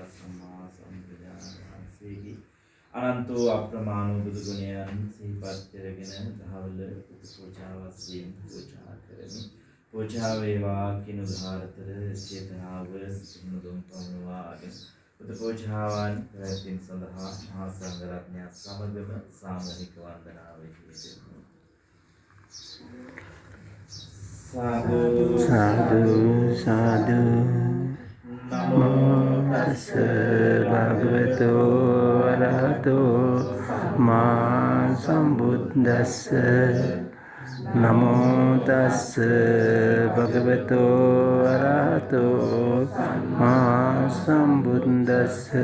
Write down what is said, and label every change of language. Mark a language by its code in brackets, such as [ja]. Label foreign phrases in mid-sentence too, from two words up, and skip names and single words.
[pi] सम्मा संप्रदानसेहि अनंतो अप्रमाणो [si] बुදු ගුණයන් සිහිපත් කරගෙන දහවල පූජාවස්යෙන් පූජා කරමි. පූජා වේවා කිනු ධාරතර චේතනාව සිමුදුම් පමුණවාගෙන බුදු පූජාවන් පැවැත්වීම සඳහා මහා සංඝරත්නය සමගම සාමූහික වන්දනාවෙහි යෙදෙමු. [pi] साधु साधु साधु नमो तस्स भगवतो अरहतो मा सम्बुद्दस्स नमो तस्स भगवतो अरहतो मा सम्बुद्दस्स